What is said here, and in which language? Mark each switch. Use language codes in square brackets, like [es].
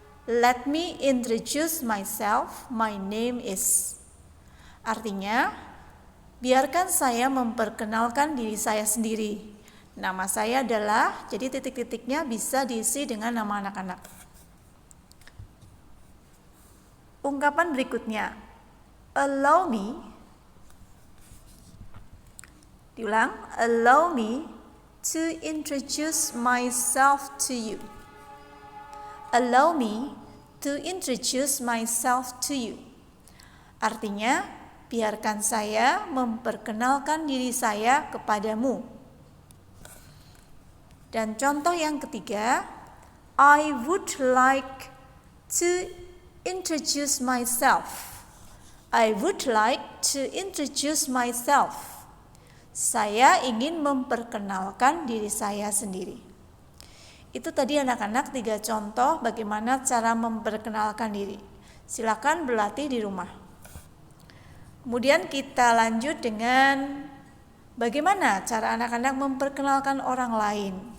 [en] Let me introduce myself. My name is. [id] Artinya, biarkan saya memperkenalkan diri saya sendiri. Nama saya adalah, jadi titik-titiknya bisa diisi dengan nama anak-anak. Ungkapan berikutnya, [en] allow me. [id] Diulang, [en] allow me to introduce myself to you. Allow me to introduce myself to you. [id] Artinya, biarkan saya memperkenalkan diri saya kepadamu. Dan contoh yang ketiga, [en] I would like to introduce myself. I would like to introduce myself. [id] Saya ingin memperkenalkan diri saya sendiri. Itu tadi anak-anak 3 contoh bagaimana cara memperkenalkan diri. Silakan berlatih di rumah. Kemudian kita lanjut dengan bagaimana cara anak-anak memperkenalkan orang lain.